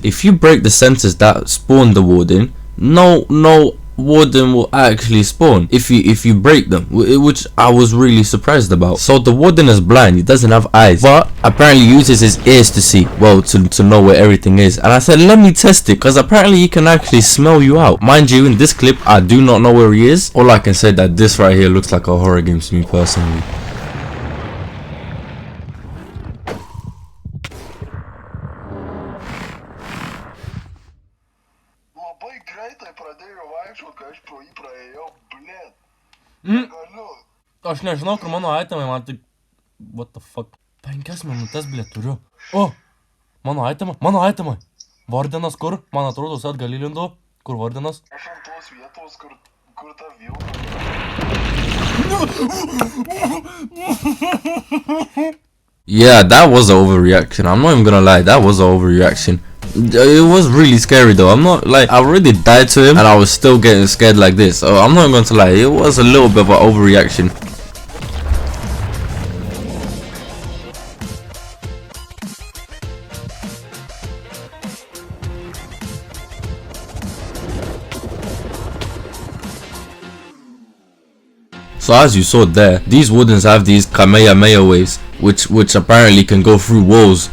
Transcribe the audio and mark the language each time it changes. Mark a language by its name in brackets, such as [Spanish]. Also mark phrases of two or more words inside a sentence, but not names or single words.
[English] If you break the sensors that spawn the warden, no warden will actually spawn if you break them, which I was really surprised about. So the warden is blind, he doesn't have eyes, but apparently uses his ears to see, well, to know where everything is. And I said, let me test it, because apparently he can actually smell you out. Mind you, in this clip I do not know where he is. All I can say that this right here looks like a horror game to me personally. [Lithuanian] Aš nežinau, kur mano itemai, man tik... [English] What the fuck? 5 minutes, [Lithuanian] blėt, turiu. O! Mano itemai! Vardenas kur? Man atrodo, jis atgal įlindo. Kur vardenas? Aš ant tos vietos, kur ta vilna. [English] Yeah, that was an overreaction. I'm not even gonna lie, that was an overreaction. It was really scary though. I'm not like, I already died to him and I was still getting scared like this. So I'm not going to lie, it was a little bit of an overreaction. So as you saw there, these wardens have these Kamehameha waves, which apparently can go through walls.